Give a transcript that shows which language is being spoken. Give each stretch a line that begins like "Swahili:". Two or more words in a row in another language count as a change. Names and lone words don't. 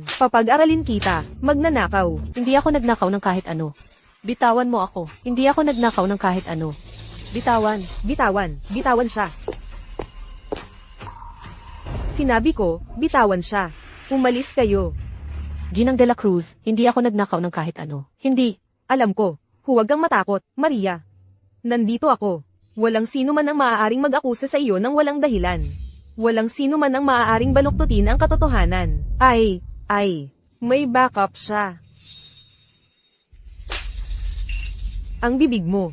Filipino: Papag-aralin kita. Magnanakaw. Hindi ako nagnakaw ng kahit ano. Bitawan mo ako. Hindi ako nagnakaw ng kahit ano. Bitawan. Bitawan. Bitawan siya. Sinabi ko, bitawan siya. Umalis kayo. Ginang de la Cruz, hindi ako nagnakaw ng kahit ano. Hindi. Alam ko. Huwag kang matakot, Maria. Nandito ako. Walang sino man ang maaaring mag-akusa sa iyo ng walang dahilan. Walang sino man ang maaaring baluktutin ang katotohanan. Ay, may backup siya. Ang bibig mo.